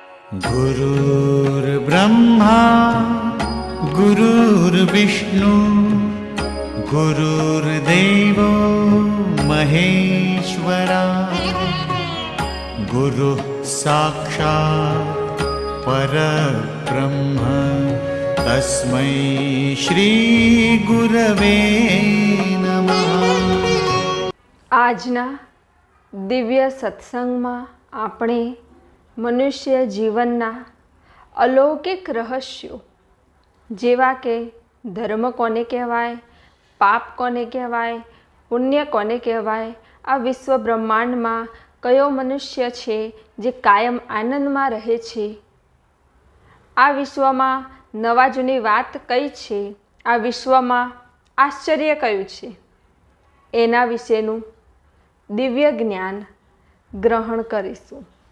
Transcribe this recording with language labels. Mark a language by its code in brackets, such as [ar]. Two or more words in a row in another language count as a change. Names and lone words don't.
[sa] गुरुर्ब्रह्मा गुरुर्विष्णु गुरुर्देवो महेश्वरा गुरुः साक्षात् परब्रह्म तस्मै श्री गुरवे नमः। [gu] આજના દિવ્ય સત્સંગમાં આપણે મનુષ્ય જીવનના અલૌકિક રહસ્યો જેવા કે ધર્મ કોને કહેવાય, પાપ કોને કહેવાય, પુણ્ય કોને કહેવાય, આ વિશ્વ બ્રહ્માંડમાં કયો મનુષ્ય છે જે કાયમ આનંદમાં રહે છે, આ વિશ્વમાં નવા જૂની વાત કઈ છે, આ વિશ્વમાં આશ્ચર્ય કયું છે, એના વિશેનું દિવ્ય જ્ઞાન ગ્રહણ કરીશું.